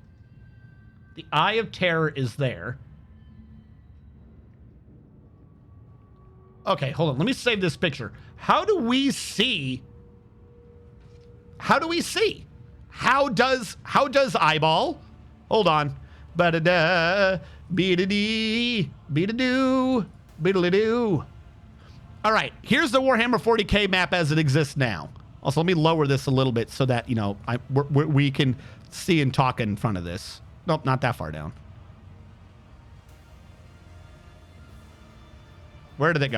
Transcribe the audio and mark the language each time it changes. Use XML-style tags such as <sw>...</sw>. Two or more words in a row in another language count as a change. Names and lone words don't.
<en>The Eye of Terror is there. Okay, hold on. Let me save this picture. How do we see? How do we see? How does eyeball? Hold on. Ba-da-da, be-da-dee, be-da-doo, be-da-doo. All right, here's the Warhammer 40K map as it exists now. Also, let me lower this a little bit so that, you know, we can see and talk in front of this. Nope, not that far down. Where did it go?</en>